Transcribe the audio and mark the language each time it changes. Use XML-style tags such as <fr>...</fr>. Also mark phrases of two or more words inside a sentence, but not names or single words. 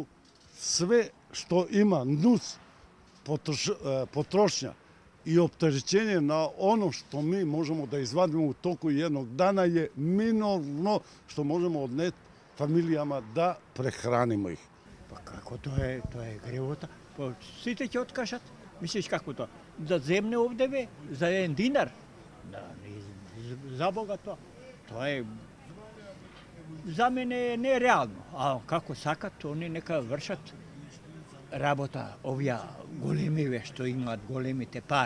<sr>Sve što ima nus potrošnja i opterećenje na ono što mi možemo da izvadimo u toku jednog dana je minorno što možemo odneti familijama da prehranimo ih.</sr> <mk>Pa kako to je grevota? Pa sите ќе откажат. Мислиш како тоа? Да земне овде за 1 динар? Да, за Бога тоа. Тоа е за мене нереално. А како сакат, они нека вршат работа, овие големиве што имаат големите пари.</mk>